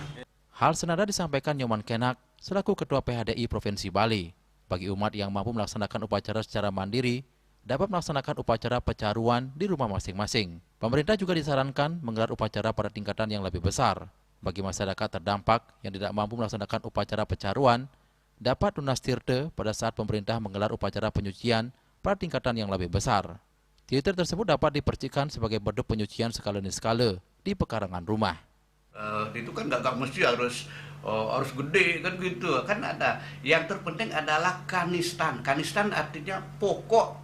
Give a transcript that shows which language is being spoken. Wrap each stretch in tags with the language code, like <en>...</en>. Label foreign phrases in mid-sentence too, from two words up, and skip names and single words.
<id>Hal senada disampaikan Nyoman Kenak selaku Ketua PHDI Provinsi Bali. Bagi umat yang mampu melaksanakan upacara secara mandiri, dapat melaksanakan upacara pecaruan di rumah masing-masing. Pemerintah juga disarankan menggelar upacara pada tingkatan yang lebih besar. Bagi masyarakat terdampak yang tidak mampu melaksanakan upacara pecaruan, dapat lunas tirte pada saat pemerintah menggelar upacara penyucian pada tingkatan yang lebih besar. Tirte tersebut dapat dipercikan sebagai bentuk penyucian skala niskala di pekarangan rumah. Itu kan nggak mesti harus gede kan gitu. Kan ada yang terpenting adalah kanistan. Kanistan artinya pokok.</id>